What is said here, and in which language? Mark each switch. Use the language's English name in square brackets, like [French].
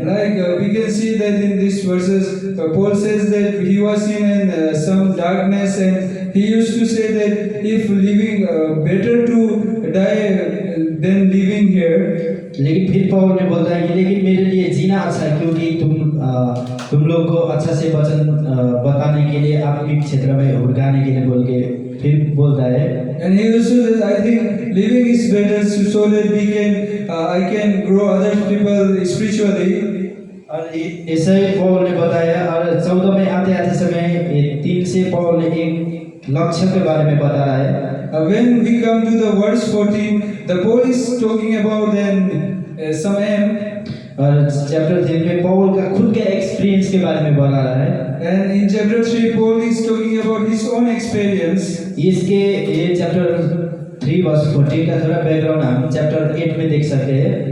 [English] Like we can see that in these verses, Paul says that he was in some darkness, and he used to say that if living better to die than living here. [Hindi] लेकिन फिर पौल ने बोलता है कि लेकिन मेरे लिए जीना अच्छा है, क्योंकि तुम लोग को अच्छा से वचन बताने के लिए, आत्मिक क्षेत्र में हुड़काने के लिए बोल के फिर बोलता है। [English] And he also says, I think living is better so that we can I can grow other people spiritually. [Hindi] और ऐसा ही पौल ने बताया और 14 में आते आते समय 3 से पौल ने एक लक्ष्य के बारे में बता रहा है। [English] When we come to the verse 14, the Paul is talking about then some aim, [Hindi] और चैप्टर 3 में पौल का खुद के एक्सपीरियंस के बारे में बता रहा है। [English] and in chapter 3, Paul is talking about his own experience. [Hindi] इसके ये चैप्टर 3 वर्स 14 का थोड़ा बैकग्राउंड हम चैप्टर 8 में देख सकते हैं।